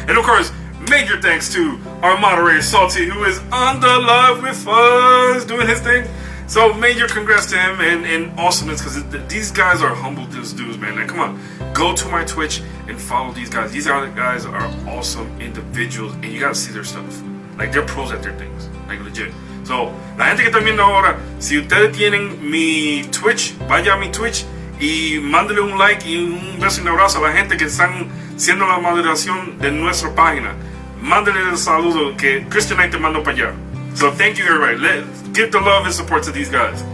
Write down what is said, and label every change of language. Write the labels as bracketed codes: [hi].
[en] And of course, major thanks to our moderator, Salty, who is on the live with us, doing his thing. So major congrats to him and awesomeness, because these guys are humble dudes, man. Like, come on, go to my Twitch and follow these guys. These guys are awesome individuals, and you gotta see their stuff. Like, they're pros at their things, like legit. [es] So, la gente que está viendo ahora, si ustedes tienen mi Twitch, vaya a mi Twitch y mándele un like y un beso y un abrazo a la gente que están siendo la moderación de nuestra página. mándale el saludo que Cristianknight te mandó para allá. [en] So thank you everybody. Let's give the love and support to these guys.